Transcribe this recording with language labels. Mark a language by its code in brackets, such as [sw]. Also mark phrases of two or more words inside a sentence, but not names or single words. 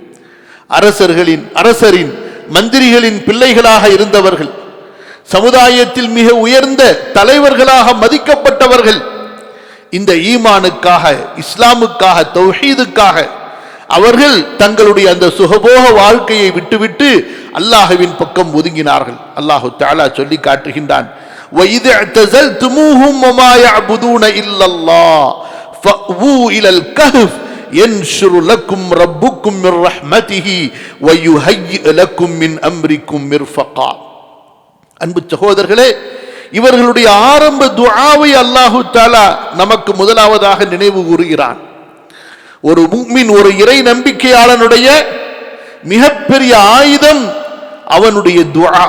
[ta] அரசரின் மந்திரிகளின் பிள்ளைகளாக இருந்தவர்கள், சமுதாயத்தில் மிக உயர்ந்த தலைவர்களாக மதிக்கப்பட்டவர்கள், இந்த ஈமானுக்காக, இஸ்லாமுக்காக, தௌஹீதுக்காக அவர்கள் தங்களுடைய அந்த சுகபோக வாழ்க்கையை விட்டுவிட்டு அல்லாஹ்வின் பக்கம் ஒதுங்கினார்கள். [ar] الله تعالى [ta] சொல்லி காட்டுகின்றான், [ar] وَإِذْ اعْتَزَلْتُمُوهُمْ وَمَا يَعْبُدُونَ إِلَّا اللَّهَ فَأْوُوا إِلَى الْكَهْفِ يَنشُرْ لَكُمْ رَبُّكُمْ مِنْ رَحْمَتِهِ وَيُهَيِّئْ لَكُمْ مِنْ أَمْرِكُمْ مِرْفَقًا. [ta] அன்பு சகோதரர்களே, இவர்களுடைய ஆரம்ப துஆவை [ar] الله تعالى [ta] நமக்கு முதலாவதாக நினைவு கூறுகிறான். ஒரு முஃமின், ஒரு இறை நம்பிக்கையாளனுடைய மிகப்பெரிய ஆயுதம் அவனுடைய துஆ.